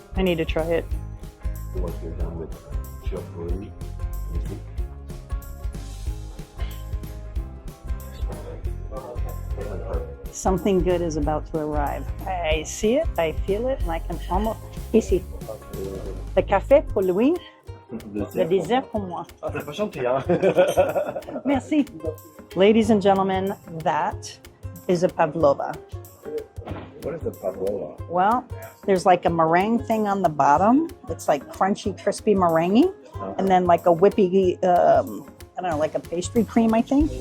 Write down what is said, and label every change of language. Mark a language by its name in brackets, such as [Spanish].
[English] I need to try it. Once you're done with chapuri, Something good is about to arrive. I see it, I feel it, and I can almost... [French] Ici. Le café pour Louis, le dessert pour moi. Merci. [English] Ladies and gentlemen, that is a pavlova. What is the pavlova? Well, there's like a meringue thing on the bottom. It's like crunchy, crispy meringue. And then like a whippy, I don't know, like a pastry cream, I think.